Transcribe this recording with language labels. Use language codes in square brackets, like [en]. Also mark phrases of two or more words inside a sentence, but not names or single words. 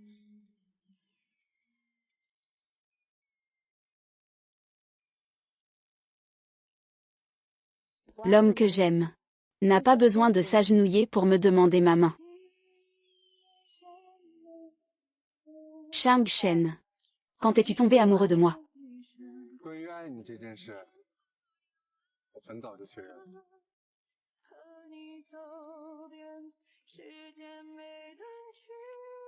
[fr] L'homme que j'aime n'a pas besoin de s'agenouiller pour me demander ma main. Shang Shen. Quand es-tu tombé amoureux de moi? [zh] 关于爱你这件事，我很早就确认了。和你走遍世间每段距离。